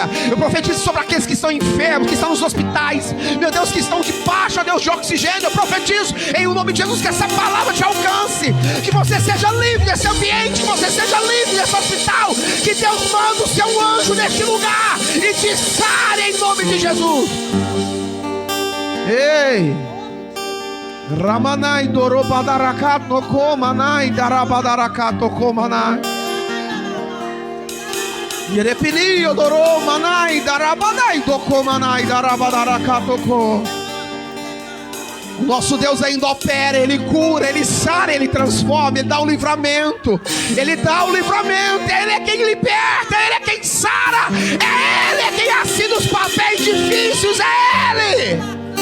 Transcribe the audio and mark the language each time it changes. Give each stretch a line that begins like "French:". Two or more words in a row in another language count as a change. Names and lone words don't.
Portuguese: Eu profetizo sobre aqueles que estão enfermos, que estão nos hospitais, meu Deus, que estão debaixo, Deus, de oxigênio. Eu profetizo em nome de Jesus que essa palavra te alcance, que você seja livre desse ambiente, que você seja livre desse hospital, que Deus manda o seu anjo neste lugar e te sare em nome de Jesus. Ei! Ramanai dorobadarakat no komanai darabadarakat no komanai. Yerepinio doromanai darabadai do komanai darabadarakat no ko. O nosso Deus ainda opera, Ele cura, Ele sara, Ele transforma, Ele dá o livramento. Ele dá o livramento, Ele é quem liberta, Ele é quem sara, é Ele é quem assina os papéis difíceis, é Ele.